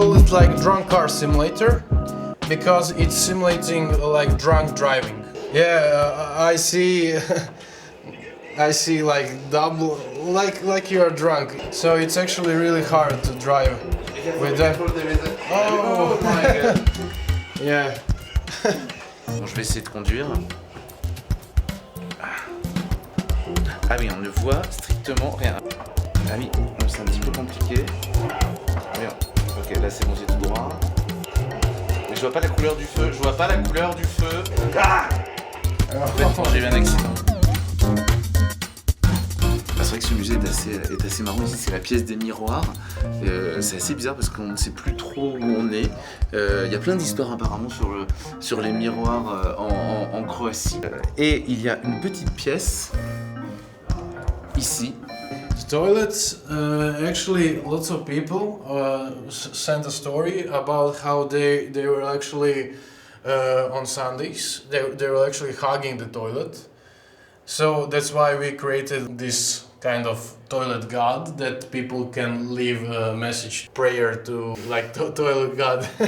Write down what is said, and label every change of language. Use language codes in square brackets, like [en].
[en] like drunk car simulator because it's simulating like drunk driving. Yeah, I see. I see like double, like you're drunk. So it's actually really hard to drive with that. Oh my god. Yeah. [fr] Bon, je vais essayer de conduire. Ah oui, on ne voit strictement rien. Ah oui, c'est un petit peu compliqué. Oui, ok, là c'est bon, j'ai tout droit. Mais je vois pas la couleur du feu, je vois pas la couleur du feu. Ah, bêtement, j'ai eu un accident. C'est vrai que ce musée est assez marrant. Ici, c'est la pièce des miroirs. C'est assez bizarre parce qu'on ne sait plus trop où on est. Il y a plein d'histoires apparemment sur les miroirs en Croatie. Et il y a une petite pièce ici. [en] The toilets, actually, lots of people sent a story about how they were actually on Sundays. They were actually hugging the toilet. So that's why we created this kind of toilet god that people can leave a message, prayer to, like toilet god.